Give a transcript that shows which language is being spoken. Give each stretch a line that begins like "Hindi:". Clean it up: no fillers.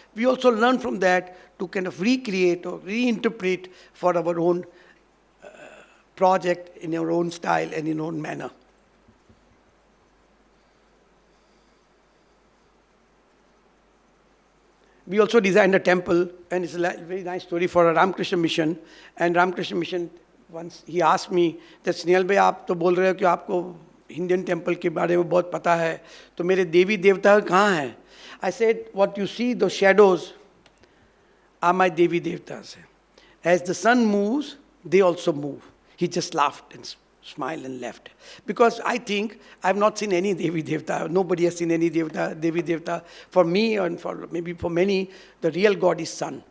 English: We also learn from that to kind of recreate or reinterpret for our own project in our own style and in our own manner. We also designed a temple, and it's a very nice story for a Ramakrishna mission. And Ramakrishna mission, once he asked me that
Hindi: Snehal भाई आप तो बोल रहे हो कि आपको Indian temple के बारे में बहुत पता है, तो मेरे देवी देवता कहाँ हैं?
English: I said, what you see, those shadows are my Devi Devtas. As the sun moves, they also move. He just laughed and smiled and left. Because I think I've not seen any Devi Devta. Nobody has seen any Devi Devta. For me and for maybe for many, the real God is sun.